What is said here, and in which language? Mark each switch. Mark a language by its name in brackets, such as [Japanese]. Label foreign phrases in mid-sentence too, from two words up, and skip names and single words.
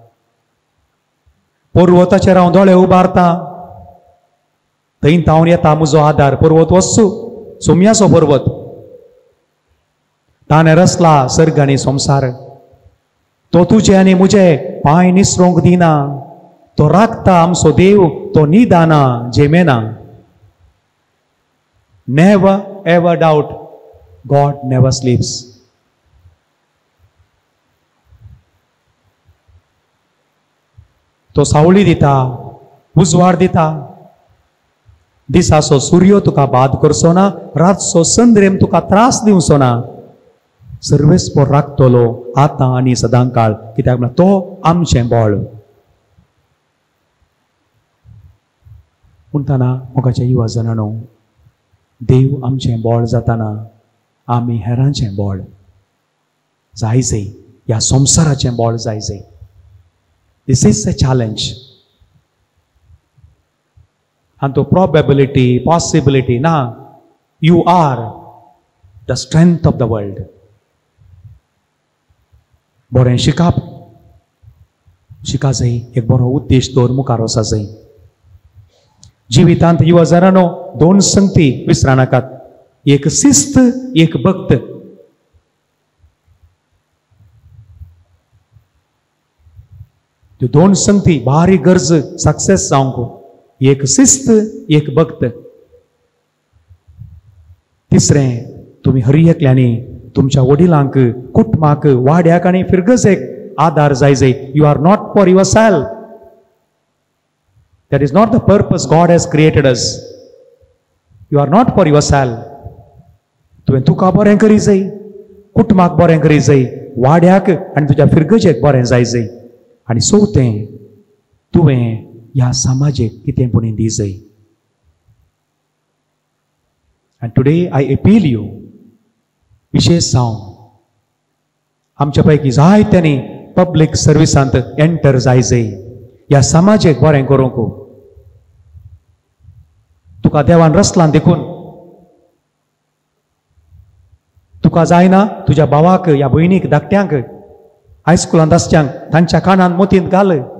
[Konkani] पर्वताचेर हांव दोळे उबारता, थंय तावन येता म्हजो आदार. पर्वत वचू सोम्याचो पर्वत. ताणें रचला सर्ग आनी संवसार. तो तुझे आनी मुझे पाय निसरूंक दिना, तो राखता आमचो देव, तो निदाना जेमेना. [English] Never ever doubt, God never sleeps. [Konkani] तो सावळी दिता, उजवाड दिता. दिसाचो सूर्य तुका बाद करचो ना, रातचो संद्रेम तुका त्रास दिवचो ना. सर्वेस्पर राखतलो आतां आनी सदां काळ, कित्याक म्हळ्यार तो आमचें बळ. म्हणटना मोगाच्या युवा जणांनो, देव आमचें बळ जाताना आमी हेरांचें बळ जायचें, ह्या संवसाराचें बळ जायचें. [English] This is a challenge. And to probability, possibility, na, you are the strength of the world. [Konkani] बरें शिकप, शिका जाय, एक बरो उद्देश दवर मुखार वचा जाय. जिवितांत युवा जणांनो, दोन संगती विसरा नाकात. एक शिस्त, एक भक्त. त्यो दोन संगती भारी गरज सक्सेस जावंक. एक शिस्त, एक भक्त. तिसरें, तुम्ही हरी एकल्यानी तुमच्या वडिलांक, कुटुंबाक, वाड्याक आनी फिरगजेक आदार जाय जाय. [English] You are not for yourself. That is not the purpose God has created us. You are not for yourself. [Konkani] तुवें तुका बरें करी जाय, कुटुंबाक बरें करी जाय, वाड्याक आनी तुज्या फिरगजेक बरें जाय जाय. आनी चवथें, तुवें ह्या समाजेक कितेंपणी दी जाय. [English] And today I appeal you, [Konkani] विशेष जावन आमच्या पैकी जायत्यांनी [English] public services enter [Konkani] जाय जाय. ह्या समाजेक बरें करूंक. तुका देवान रचलां देखून. तुका जायना तुज्या भावाक या भयणीक धाकट्यांक हायस्कुलांत आसच्यांक तांच्या कानांत मोतींत घाल.